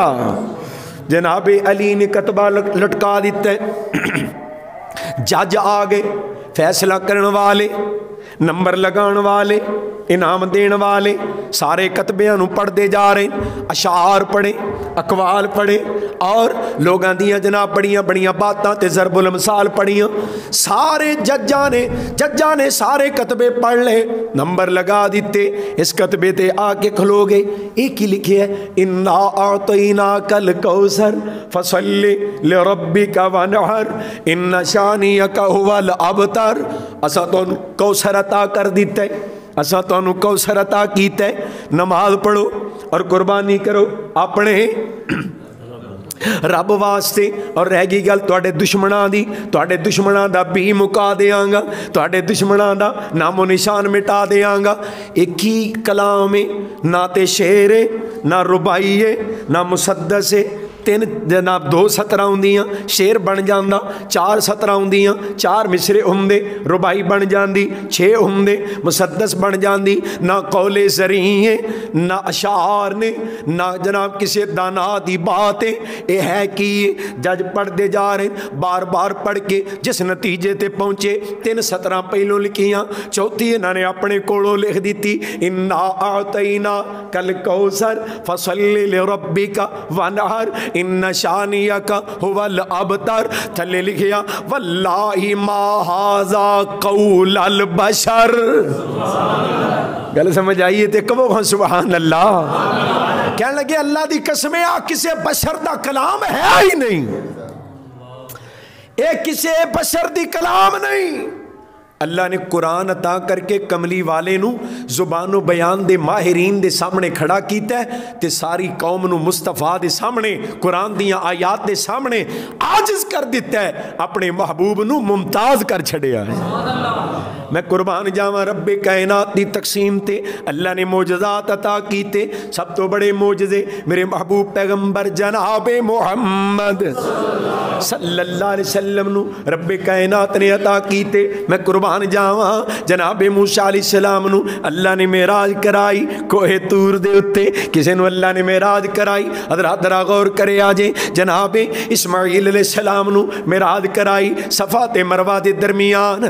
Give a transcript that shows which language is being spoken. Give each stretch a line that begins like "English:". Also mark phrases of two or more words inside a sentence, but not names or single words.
Punjabi: جناب علی نے کتبہ لٹکا دیتا ہے. جج آ گئے فیصلہ کرن والے نمبر لگان والے انعام دین والے سارے کتبیاں نو پڑھ دے جا رہے اشعار پڑھے اقوال پڑھے اور لوگاں دیاں جناب بڑیاں بڑیاں باتاں تے ضرب المثال پڑھیاں. سارے ججاں نے سارے کتبے پڑھ لے نمبر لگا دیتے. اس کتبے تے آ کے کھلو گئے. ایک ہی لکھے ہے
Arabic: انا اعطیناک الکوثر فصلی لربک وانحر ان شانیک هو الابتر.
Punjabi: اسا تو کوثر عطا کر دیتا ہے اسا تو کوثر عطا کیتا ہے. نماز پڑھو اور قربانی کرو اپنے رب واسطے اور رہ گئی گل تواڈے دشمناں دی تواڈے دشمناں دا بھی مکا دیاں گا تواڈے دشمناں دا نام و نشان مٹا دیاں گا. ایک ہی کلام ہے نہ تے شعر ہے نہ ربائی ہے نہ مسدس ہے 3 جناب 2 سطراں ہندیاں، شعر بن جاندا، 4 سطراں ہندیاں، 4 مصرعے ہندے، رباعی بن جاندی، 6 ہندے، مسدس بن جاندی. نہ قولِ زری ہے، نہ اشعار نے، نہ جناب کسی دانا دی بات ہے. یہ ہے کہ جج پڑھتے جا رہے، بار بار پڑھ کے جس نتیجے تے پہنچے، 3 سطراں پہلوں لکھیاں، چوتھی انہوں نے اپنے کولوں لکھ دی,
Arabic: إنا أعطيناك الكوثر فصل لربك وانحر إن شانئك هو الأبتر.
Punjabi: تھلے لکھیا
Arabic: والله ما هذا قول البشر.
Punjabi: گل سمجھ آئی ہے تو کہو ہاں
Arabic: سبحان الله.
Punjabi: کہنے لگے اللہ دی قسمیں آ کسی بشر دا کلام ہے ہی نہیں، یہ کسی بشر دی کلام نہیں. اللہ نے قرآن عطا کرکے کملی والے نوں زبان و بیان دے ماہرین دے سامنے کھڑا کیتا ہے تے ساری قوم نوں مصطفیٰ دے سامنے قرآن دیاں آیات دے سامنے عاجز کر دتا ہے، اپنے محبوب نوں ممتاز کر چھڑیا ہے. میں قربان جاواں ربِ کائنات دی تقسیم تے اللہ نے معجزات عطا کیتے. سب تو بڑے معجزے میرے محبوب پیغمبر جنابِ محمد
Arabic: صلى الله عليه وسلم
Punjabi: نوں ربِ کائنات نے عطا کیتے. میں قربان جاواں جنابِ موسیٰ علیہ السلام نوں اللہ نے معراج کرائی کوہِ طور دے اتے، کسی نوں اللہ نے معراج کرائی. حضرات ذرا غور کرے اجے جنابِ اسماعیل علیہ السلام نوں معراج کرائی صفا تے مروہ دے درمیان.